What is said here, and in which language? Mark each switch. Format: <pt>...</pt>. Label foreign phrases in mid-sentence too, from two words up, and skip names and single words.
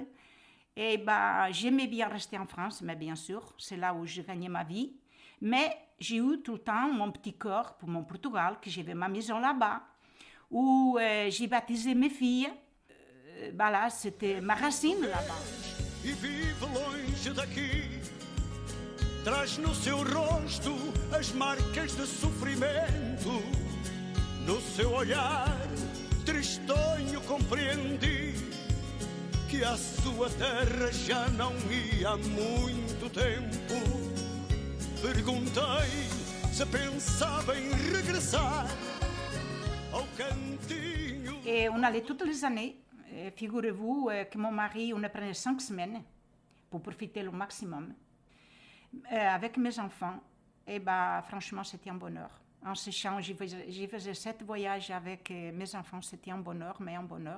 <fr>Et j'aimais bien rester en France, mais bien sûr, c'est là où je gagnais ma vie. Mais j'ai eu tout le temps mon petit cœur pour mon Portugal, que j'avais ma maison là-bas, où j'ai baptisé mes filles. Là, c'était ma racine là-bas.</fr> <pt>E vive longe daqui, traz no seu rosto as marcas de sofrimento. No seu olhar tristonho compreendi que a sua terra já não ia há muito tempo. Perguntei se pensava em regressar ao cantinho.</pt> <fr>Et on allait toutes les années. Figurez-vous que mon mari, on prenait 5 semaines pour profiter le maximum. Avec mes enfants, franchement, c'était un bonheur. En séchant, j'y faisais 7 voyages avec mes enfants, c'était un bonheur, mais un bonheur.</fr>